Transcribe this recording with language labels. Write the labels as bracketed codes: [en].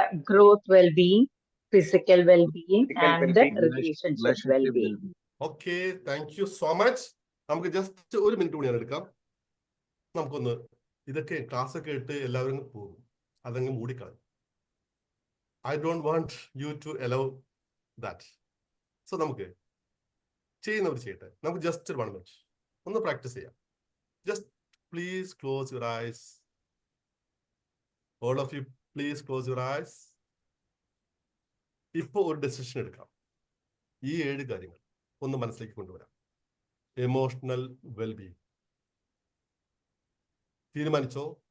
[en] Growth, well-being, physical well-being, and relationship well-being. Okay, thank you so much. [ml] നമുക്ക് just 1 minute കൂടി ഞാൻ എടുക്കാം. നമുക്കൊന്ന് ഇതൊക്കെ ക്ലാസ് ഒക്കെ ഇട്ട് എല്ലാവരും പോകും, അതങ്ങ് മൂടിക്കളയും. [en] I don't want you to allow that. So [ml] നമുക്ക് ചെയ്യുന്നവർ ചെയ്യട്ടെ. നമുക്ക് ജസ്റ്റ് 1 minute ഒന്ന് പ്രാക്ടീസ് ചെയ്യാം. [en] Just please close your eyes. All of you please close your eyes. [ml] ഇപ്പോൾ ഒരു ഡെസിഷൻ എടുക്കാം. ഈ 7 കാര്യങ്ങൾ ഒന്ന് മനസ്സിലേക്ക് കൊണ്ടുവരാം. Emotional wellbeing തീരുമാനിച്ചോ?